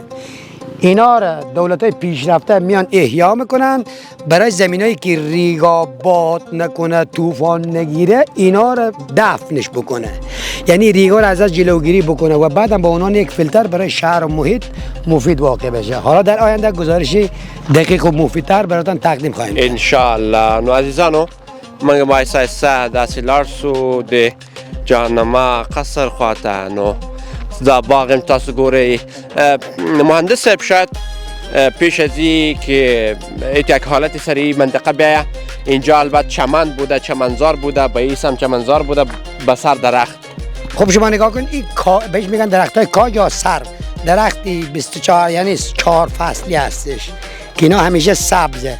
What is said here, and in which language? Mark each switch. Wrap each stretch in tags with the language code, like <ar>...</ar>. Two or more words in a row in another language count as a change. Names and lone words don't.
<fa>اینا را دولت‌های پیشرفته میان احیا میکنن برای زمینایی که ریگ آباد نکنه، طوفان نگیره، اینا را دفنش بکنه، یعنی ریگا را ازش جلوگیری بکنه و بعدم به عنوان یک فیلتر برای شهر و محیط مفید واقع بشه. حالا در آینده گزارشی دقیق و مفیدتر براتون تقدیم خواهیم کرد</fa> <ar>ان شاء الله.</ar> <ps>نو عزیزانو موږ به آهسته داسې لاړ شو د جهاننما قصر خواته. نو دا باغ هم تاسو ګورئ.</ps> <fa>مهندس صاحب شاید پیش از این که یک حالت سری منطقه بیایه، اینجا البته چمن بوده، چمنزار بوده، به این سمت چمنزار بوده، به سر درخت. خب شما نگاه کن، این بهش میگن درخت های کاج یا سر. درختی 24 یعنی 4 فصلی هستش که اینا همیشه سبزه.</fa>